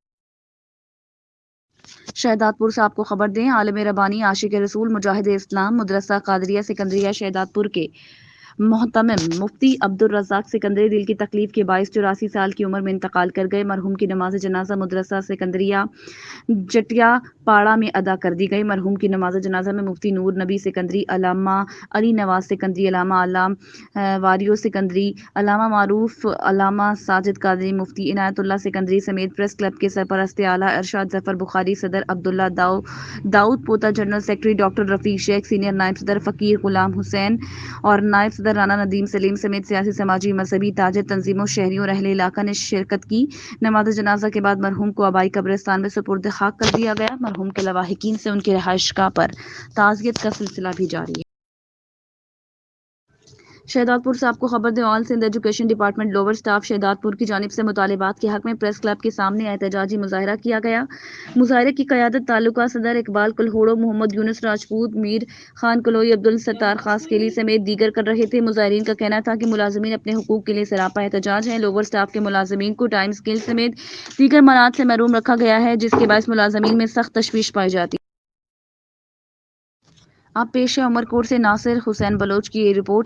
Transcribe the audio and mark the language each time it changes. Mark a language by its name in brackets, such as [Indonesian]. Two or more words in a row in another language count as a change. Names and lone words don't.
[Urdu] شہدادپور سے آپ کو خبر دیں، عالم ربانی، عاشق رسول، مجاہد اسلام، مدرسہ قادریہ سکندریہ شہدادپور کے مہتمم مفتی عبدالرزاق سکندری دل کی تکلیف کے باعث 84 سال کی عمر میں انتقال کر گئے. مرحوم کی نماز جنازہ مدرسہ سکندریہ جٹیا پاڑا میں ادا کر دی گئی. مرحوم کی نماز جنازہ میں مفتی نور نبی سکندری، علامہ علی نواز سکندری، علامہ علام واریو سکندری، علامہ معروف، علامہ ساجد قادری، مفتی عنایت اللہ سکندری سمیت [English] press club [Urdu] کے سرپرست اعلیٰ ارشاد ظفر بخاری، صدر عبداللہ داؤد پوتا, [English] general secretary [Urdu] ڈاکٹر رفیق شیخ، سینئر نائب صدر فقیر غلام حسین اور نائب صدر رانا ندیم سلیم سمیت سیاسی، سماجی، مذہبی، تاجر تنظیموں، شہریوں اور اہل علاقہ نے شرکت کی. نماز جنازہ کے بعد مرحوم کو آبائی قبرستان میں سپرد خاک کر دیا گیا. مرحوم کے لواحقین سے ان کی رہائش گاہ پر تعزیت کا سلسلہ بھی جاری ہے. شہدادپور سے آپ کو خبر دیں، آل سندھ ایجوکیشن ڈیپارٹمنٹ لوئر اسٹاف شہدادپور کی جانب سے مطالبات کے حق میں [English] press club [Urdu] کے سامنے احتجاجی مظاہرہ کیا گیا. مظاہرے کی قیادت تعلقہ صدر اقبال کلہوڑو، محمد یونس راجپوت، میر خان کلوئی، عبدالستار خاصخیلی سمیت دیگر کر رہے تھے. مظاہرین کا کہنا تھا کہ ملازمین اپنے حقوق کے لیے سراپا احتجاج ہیں. [English] lower staff [Urdu] کے ملازمین کو [English] time scale [Urdu] سمیت دیگر مراعات سے محروم رکھا گیا ہے، جس کے باعث ملازمین میں سخت تشویش پائی جاتی ہے. اب پیش ہے عمرکوٹ سے ناصر حسین بلوچ کی یہ رپورٹ.